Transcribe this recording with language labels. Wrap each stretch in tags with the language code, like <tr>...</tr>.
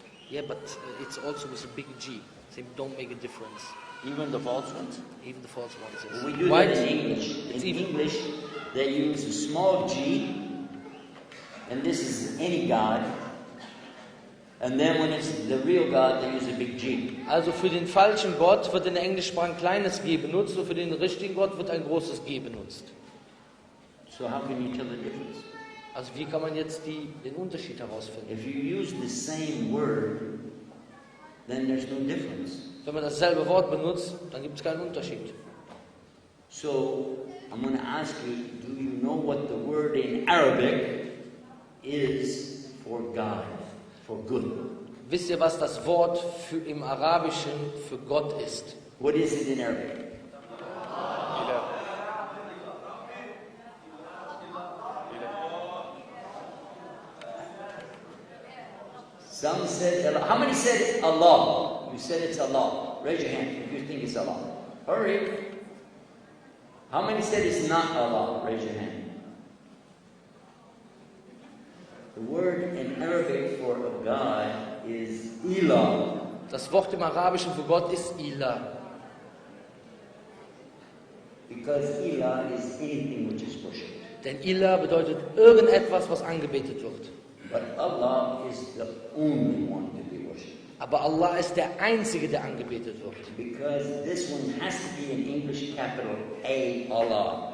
<en>Yeah, but it's also with a big G. They don't make a difference. even the false ones, Even the false ones. Yes. we do Why that in English. It's In even- English, they use a small g, and this is any god. And then when it's the real God, they use a big G.</en> <de>Also für den falschen Gott wird in der Englischsprache ein kleines G benutzt und für den richtigen Gott wird ein großes G benutzt.</de> <en>So how can you tell the difference?</en> <de>Also wie kann man jetzt den Unterschied herausfinden?</de> <en>If you use the same word, then there's no difference.</en> <de>Wenn man dasselbe Wort benutzt, dann gibt es keinen Unterschied.</de> <en>So, I'm going to ask you, do you know what the word in Arabic is for God, for good?</en> <de>Wisst ihr, was das Wort im Arabischen für Gott ist?</de> <en>What is it in Arabic? Some said Allah. How many said it's Allah? You said it's Allah. Raise your hand if you think it's Allah. Hurry. How many said it's not Allah? Raise your hand. The word in Arabic for a God is Ilah.</en> <de>Das Wort im Arabischen für Gott ist Ilah.</de> <en>Because Ilah is anything which is worshipped.</en> <de>Denn Ilah bedeutet irgendetwas, was angebetet wird.</de> <en>But Allah is the only one to be worshipped.</en> <de>Aber Allah ist der Einzige, der angebetet wird.</de> <en>Because this one has to be in English capital A, Allah.</en>